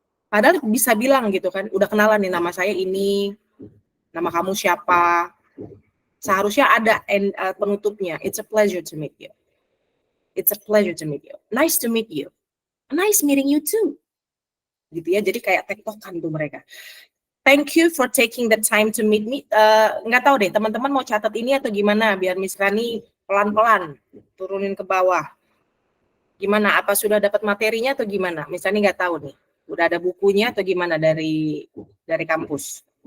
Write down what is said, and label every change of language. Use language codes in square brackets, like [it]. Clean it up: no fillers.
[id] Padahal bisa bilang gitu kan, udah kenalan nih, nama saya ini, nama kamu siapa. Seharusnya ada penutupnya, [en] it's a pleasure to meet you. It's a pleasure to meet you. Nice to meet you. Nice meeting you too. [id] Gitu ya, jadi kayak tektokan tuh mereka. [en] Thank you for taking the time to meet me. [id] Nggak tahu deh, teman-teman mau catat ini atau gimana, biar Miss Rani pelan-pelan turunin ke bawah. Gimana, apa sudah dapat materinya atau gimana? Miss Rani nggak tahu nih. Udah ada bukunya atau gimana dari kampus?